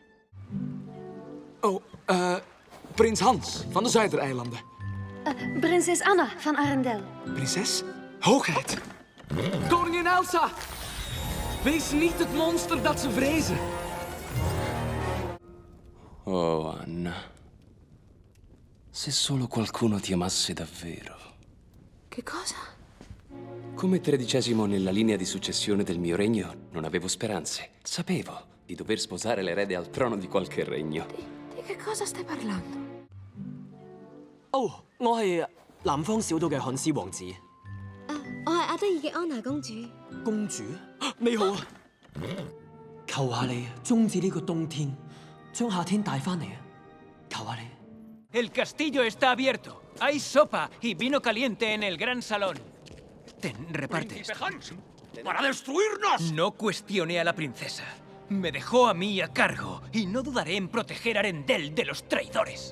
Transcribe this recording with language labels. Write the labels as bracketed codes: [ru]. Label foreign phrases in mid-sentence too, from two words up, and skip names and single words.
[nl] Prins Hans van de Zuidereilanden. Prinses Anna van Arendelle. Prinses? Hoogheid. Koningin Elsa! Wees niet het monster dat ze vrezen. Oh, Anna. [it] Se solo qualcuno ti amasse davvero. Che cosa? Come 13° nella linea di successione del mio regno, non avevo speranze. Sapevo di dover sposare l'erede al trono di qualche regno. Di che cosa stai parlando? [yue] 我係南方小島嘅漢斯王子。我係阿德爾嘅安娜公主。公主，你好啊！求下你終止呢個冬天，將夏天帶翻嚟啊！求下你。 [es] El castillo está abierto. Hay sopa y vino caliente en el gran salón. Ten, reparte esto. ¡Para destruirnos! No cuestione a la princesa. Me dejó a mí a cargo y no dudaré en proteger a Арендель de los traidores.